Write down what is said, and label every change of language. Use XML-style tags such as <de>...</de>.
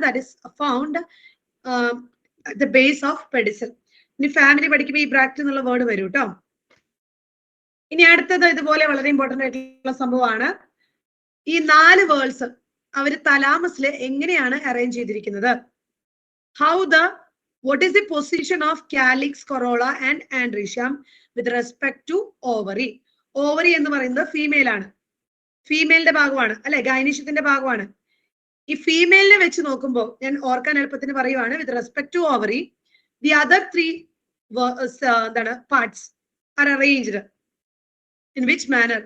<en>That is found at the base of pedicel.</en> <ml>ഇനി family പഠിക്കുമ്പോൾ ഈ ബ്രാക്ട് എന്നുള്ള വേർഡ് വരും കേട്ടോ. ഇനി അടുത്തത് ഇതുപോലെ വളരെ ഇമ്പോർട്ടന്റ് ആയിട്ടുള്ള സംഭവമാണ്. ഈ 4 വേൾഡ്സ് അവര് തലാമസിൽ എങ്ങനെയാണ് അറേഞ്ച് ചെയ്തിരിക്കുന്നത്?</ml> <en>How the what is the position of calyx, corolla and andrecium with respect to ovary?</en> <ml>Ovary എന്ന് പറയുന്നത് ഫീമെയിൽ ആണ്, ഫീമെയിലിന്റെ ഭാഗമാണ് അല്ലെ, ഗൈനീഷ്യത്തിന്റെ ഭാഗമാണ്. ഈ ഫീമെയിലിനെ വെച്ച് നോക്കുമ്പോൾ ഞാൻ ഓർക്കാൻ എളുപ്പത്തിന് പറയുവാണ്,</ml> <en>With respect to ovary the other 3 എന്താണ് parts are arranged in which manner?</en>